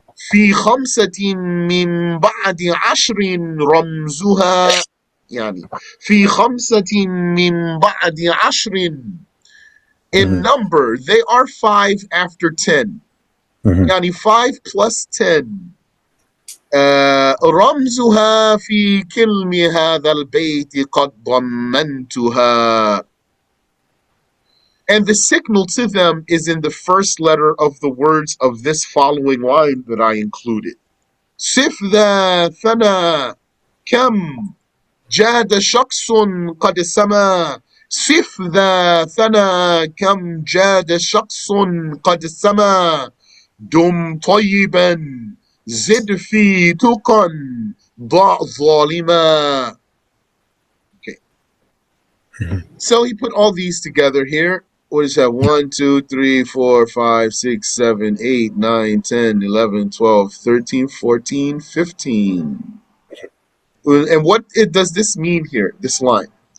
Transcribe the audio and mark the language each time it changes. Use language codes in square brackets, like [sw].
[ar] في 5 من بعد 10 رمزها. يعني في 5 من بعد 10. [en] In number, they are 5 after 10. [ar] يعني 5 plus 10. رمزها في كلم هذا البيت قد ضمنتها. [en] And the signal to them is in the first letter of the words of this following line that I included. [ar] صف ذا ثنا كم جاد شخص قد سما صف ذا ثنى كم جاد شخص قد سما دم طيبا زد في تقى ضع ظالما. [en] Okay. So he put all these together here. What is that? 1, 2, 3, 4, 5, 6, 7, 8, 9, 10, 11, 12, 13, 14, 15. And what does this mean here, this line?